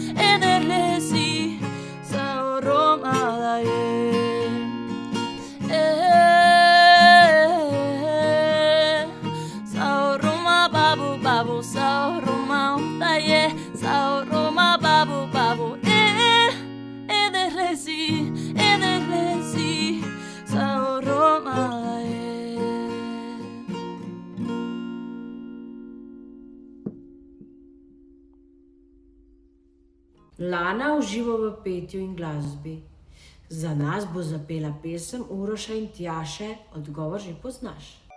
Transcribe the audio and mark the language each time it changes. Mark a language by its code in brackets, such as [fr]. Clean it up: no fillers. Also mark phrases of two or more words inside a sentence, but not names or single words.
[sl] Sao Roma daye Sao Roma babu babu Sao Roma daye Sao Roma babu babu ederesi Sao Roma daye. Lana uživa v petju in glasbi. Za nas bo zapela pesem Uroša in Tjaše, odgovor že poznaš.